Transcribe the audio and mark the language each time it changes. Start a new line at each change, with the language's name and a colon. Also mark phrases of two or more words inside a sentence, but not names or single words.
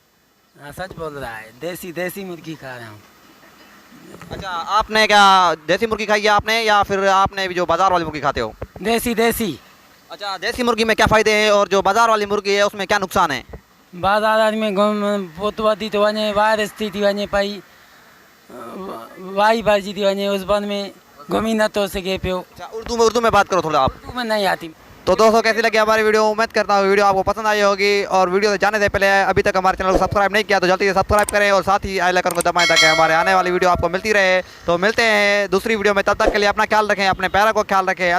Urdu: ہاں سچ بول رہا ہے، دیسی مرغی کھا رہا ہوں. اچھا، آپ نے کیا دیسی مرغی کھائی ہے آپ نے، یا پھر آپ نے بھی جو بازار والی مرغی کھاتے ہو? دیسی اچھا، دیسی مرغی میں کیا فائدے ہیں اور جو بازار والی مرغی ہے اس میں کیا نقصان ہے?
Sindhi: बाज़ार में पोत वधी थो वञे, वायरस थी वञे पई, वाई भरिजी थी वञे, उस बंद में घुमी नथो सघे पियो।
Urdu: اچھا، اردو میں بات کرو تھوڑا آپ. اردو میں نہیں آتی. تو دوستوں، کیسی لگی ہماری ویڈیو؟ امید کرتا ہوں ویڈیو آپ کو پسند آئی ہوگی. اور ویڈیو سے جانے سے پہلے ابھی تک ہمارے چینل کو سبسکرائب نہیں کیا تو جلدی سے سبسکرائب کریں اور ساتھ ہی آئی آئیکن کو دبائیں تاکہ ہمارے آنے والی ویڈیو آپ کو ملتی رہے. تو ملتے ہیں دوسری ویڈیو میں، تب تک کے لیے اپنا خیال رکھیں، اپنے پیروں کو خیال رکھیں.